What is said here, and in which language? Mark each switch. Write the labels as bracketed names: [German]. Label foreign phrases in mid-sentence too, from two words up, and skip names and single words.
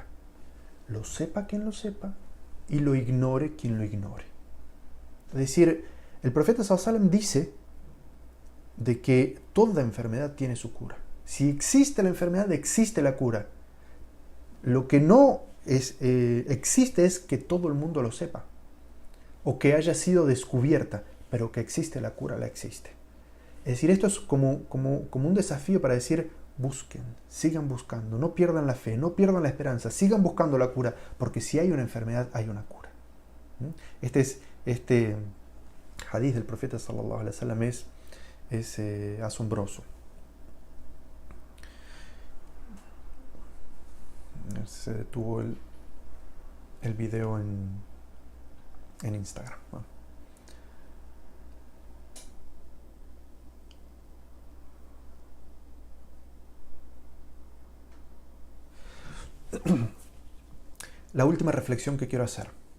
[Spanish] Lo sepa quien lo sepa y lo ignore quien lo ignore. Es decir, el profeta [Arabic] صلى الله عليه وسلم [Spanish] dice de que toda enfermedad tiene su cura. Si existe la enfermedad, existe la cura. Lo que no existe es que todo el mundo lo sepa o que haya sido descubierta, pero que existe la cura, la existe. Es decir, esto es como un desafío para decir, busquen, sigan buscando, no pierdan la fe, no pierdan la esperanza, sigan buscando la cura, porque si hay una enfermedad, hay una cura. Este hadith del profeta [Arabic] صلى الله عليه وسلم [Spanish] es asombroso. Se detuvo el video en Instagram. Bueno. La última reflexión que quiero hacer.